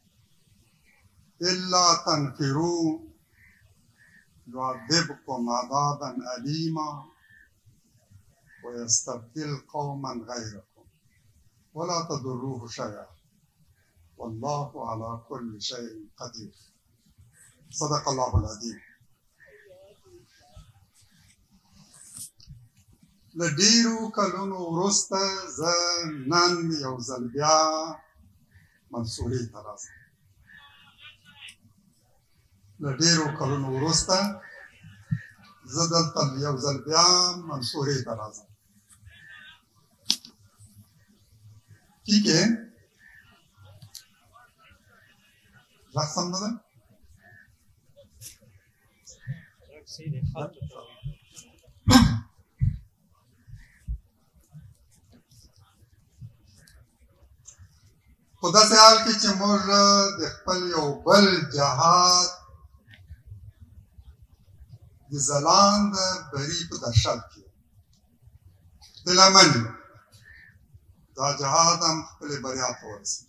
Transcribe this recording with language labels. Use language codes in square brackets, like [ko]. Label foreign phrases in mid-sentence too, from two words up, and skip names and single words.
[ar] الا تنفروا يعذبكم عذابا أليما ويستبدل قوما غيركم ولا تضروه شيئا والله على كل شيء قدير۔ صدق الله العظیم۔ [ps] له ډیرو کلونو وروسته زه نن یو ځل بیا منصورې ته راځم. له ډیرو کلونو وروسته زه دلته یو ځل بیا منصورې ته راځم. [ur] ٹھیک ہے، [ps] غږ سم نه ده؟ خو داسې حال کې چې موږ د خپل یو بل جهاد د ځلاند بري په درشل کې هیله من یو دا جهاد هم خپلې بریا ته ورسېږي.